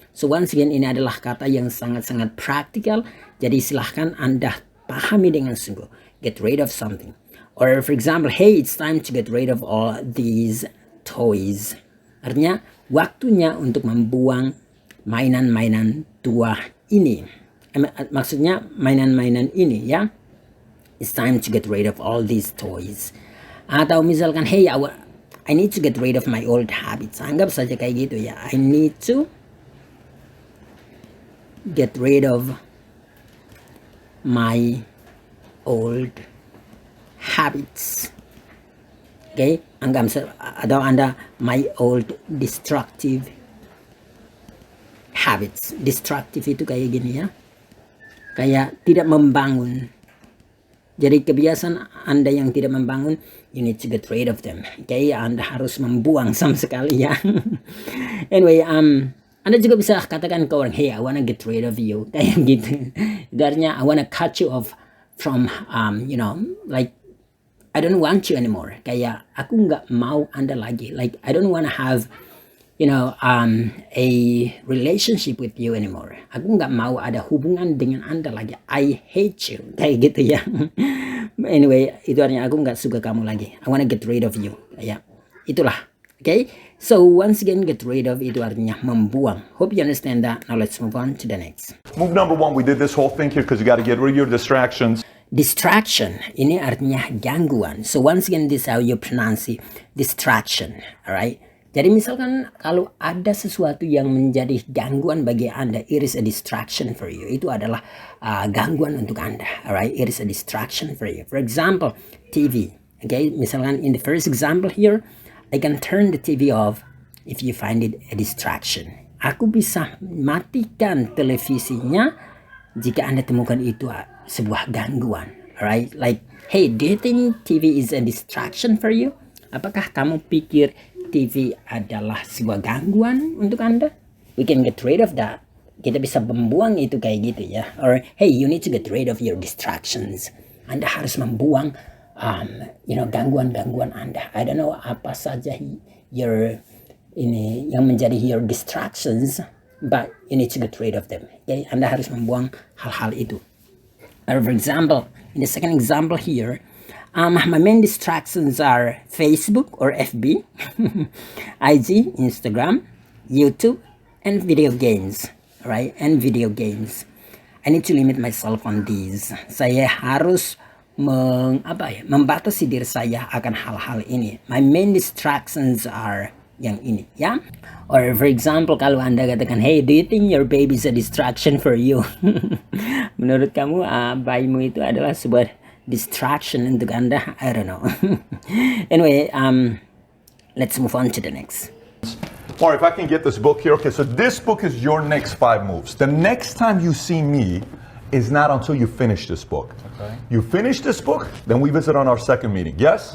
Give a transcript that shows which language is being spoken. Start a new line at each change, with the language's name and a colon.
Indonesian: So once again, ini adalah kata yang sangat-sangat praktikal. Jadi silahkan Anda pahami dengan sungguh.
English: Get rid of something. Or for example, hey, it's time to get rid of all these toys.
Indonesian: Artinya, waktunya untuk membuang mainan-mainan tua ini. Maksudnya mainan-mainan ini ya.
English: It's time to get rid of all these toys.
Indonesian: Atau misalkan,
English: hey, I need to get rid of my old habits.
Indonesian: Anggap saja kayak gitu ya.
English: I need to get rid of my old habits. Okay?
Indonesian: Atau Anda
English: my old destructive habits.
Indonesian: Destructive itu kayak gini ya. Kayak tidak membangun. Jadi kebiasaan Anda yang tidak membangun,
English: you need to get rid of them. Okay?
Indonesian: Anda harus membuang sama sekali ya. Anyway, Anda juga bisa katakan ke orang,
English: hey, I wanna get rid of you.
Indonesian: Kayak gitu.
English: Artinya, I wanna cut you off from, like, I don't want you anymore.
Indonesian: Kayak, aku nggak mau Anda lagi.
English: Like, I don't wanna have, a relationship with you anymore.
Indonesian: Aku nggak mau ada hubungan dengan Anda lagi.
English: I hate you.
Indonesian: Kayak gitu ya. Anyway, itu artinya aku nggak suka kamu lagi.
English: I wanna get rid of you.
Indonesian: Ya, itulah.
English: Okay? So once again, get rid of
Indonesian: itu artinya membuang.
English: Hope you understand that. Now let's move on to the next. Move number one, we did this whole thing here because you got to get rid of your distractions.
Indonesian: Distraction ini artinya gangguan.
English: So once again, this is how you pronounce it, distraction.
Indonesian: Alright. Jadi misalkan kalau ada sesuatu yang menjadi gangguan bagi Anda,
English: it is a distraction for you.
Indonesian: Itu adalah gangguan untuk Anda.
English: Alright, it is a distraction for you. For example, TV. Okay,
Indonesian: misalkan
English: in the first example here, I can turn the TV off if you find it a distraction.
Indonesian: Aku bisa matikan televisinya jika Anda temukan itu sebuah gangguan.
English: Alright, like, hey, do you think TV is a distraction for you?
Indonesian: Apakah kamu pikir TV adalah sebuah gangguan untuk Anda?
English: We can get rid of that.
Indonesian: Kita bisa membuang itu kayak gitu ya.
English: Or, hey, you need to get rid of your distractions.
Indonesian: Anda harus membuang, gangguan-gangguan Anda.
English: I don't know
Indonesian: apa saja yang menjadi
English: your distractions, but you need to get rid of them. Okay?
Indonesian: Anda harus membuang hal-hal itu.
English: For example, in the second example here, my main distractions are Facebook or FB, IG, Instagram, YouTube, and video games. Right? And video games. I need to limit myself on these.
Indonesian: Saya harus membatasi diri saya akan hal-hal ini.
English: My main distractions are
Indonesian: yang ini, ya.
English: Or for example,
Indonesian: kalau Anda katakan,
English: hey, do you think your baby is a distraction for you?
Indonesian: Menurut kamu, bayimu itu adalah sebuah distraction untuk Anda?
English: I don't know. Anyway, let's move on to the next. Or if I can get this book here. Okay, so this book is your next 5 moves. The next time you see me is not until you finish this book. Okay. You finish this book, then we visit on our second meeting. Yes?